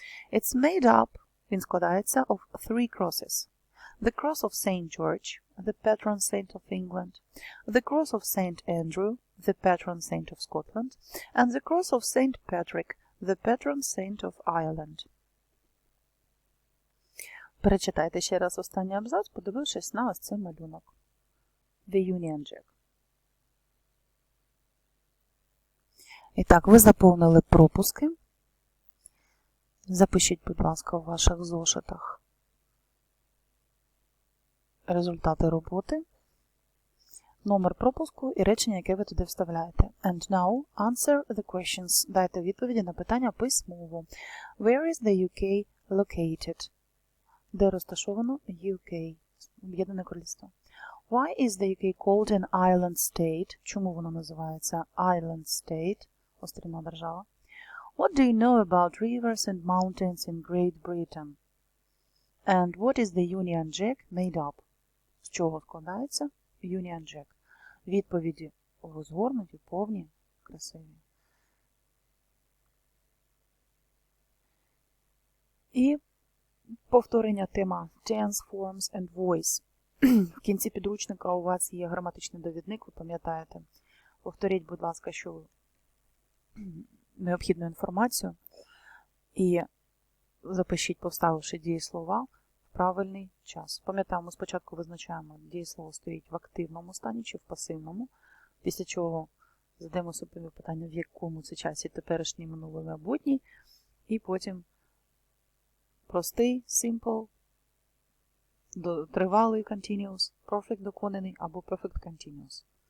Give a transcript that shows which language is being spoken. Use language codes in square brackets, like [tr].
[en] It's made up, [uk] він складається, [en] of three crosses. The cross of St. George, the patron saint of England, the cross of St. Andrew, the patron saint of Scotland, and the cross of St. Patrick, the patron saint of Ireland. [uk] Перечитайте ще раз останній абзац, подивившись на ось цей малюнок. [en] The Union Jack. [uk] І так, ви заповнили пропуски. Запишіть, будь ласка, в ваших зошитах результати роботи, номер пропуску і речення, яке ви туди вставляєте. [en] And now answer the questions. [uk] Дайте відповіді на питання письмово. [en] Where is the UK located? [uk] Де розташовано UK? Об'єднане Королівство. [en] Why is the UK called an island state? [uk] Чому воно називається [en] island state? [uk] Острівна держава. [en] What do you know about rivers and mountains in Great Britain? And what is the Union Jack made up? [uk] З чого складається Union Jack? Відповіді розгорнуті, повні, красиві. І повторення тема [en] tense, forms and voice. [uk] В кінці підручника у вас є граматичний довідник, ви пам'ятаєте. Повторіть, будь ласка, що необхідну інформацію і запишіть, поставивши дієслова в правильний час. Пам'ятаємо, спочатку визначаємо, дієслово стоїть в активному стані чи в пасивному, після чого задаємо собі питання, в якому це часі теперішній, минулий, майбутній, і потім простий, simple, тривалий, continuous, perfect доконаний або perfect continuous.